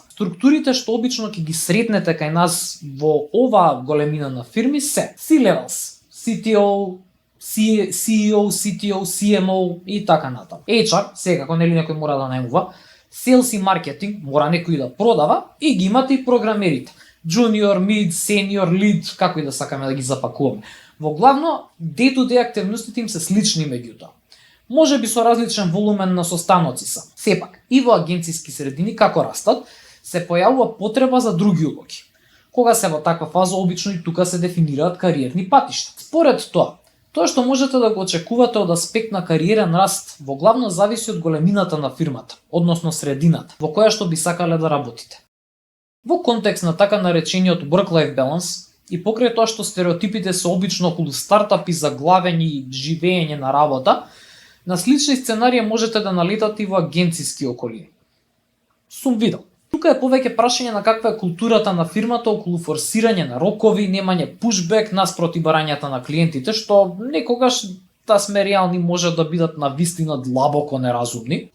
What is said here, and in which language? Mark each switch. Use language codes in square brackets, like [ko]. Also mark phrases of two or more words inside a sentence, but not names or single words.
[mk] Структурите што обично ќе ги сретнете кај нас во оваа големина на фирми се C-levels, CTO, CEO, CTO, CMO и така натаму. HR, секако нели некој мора да најмува, Sales и маркетинг, мора некој да продава и ги имате и програмерите. [en] Junior, mid, senior, lead, [mk] како и да сакаме да ги запакуваме. Во главно, day-to-day активностите им се слични меѓутоа. Може би со различен волумен на состаноци са. Сепак, и во агенциски средини како растат, се појавува потреба за други улоги. Кога се во таква фаза, обично и тука се дефинираат кариерни патишта. Според тоа што можете да го очекувате од аспект на кариерен раст, во главно зависи од големината на фирмата, односно средината, во која што би сакале да работите. Во контекст на така наречениот [en] work-life balance, [mk] и покрај тоа што стереотипите се обично околу стартапи, заглавени и живеење на работа, на слични сценарии можете да налетате и во агенциски околини. Сум видел. Тука е повеќе прашање на каква е културата на фирмата околу форсирање на рокови, немање пушбек наспроти барањата на клиентите, што некогаш, да сме реални, може да бидат навистина длабоко неразумни.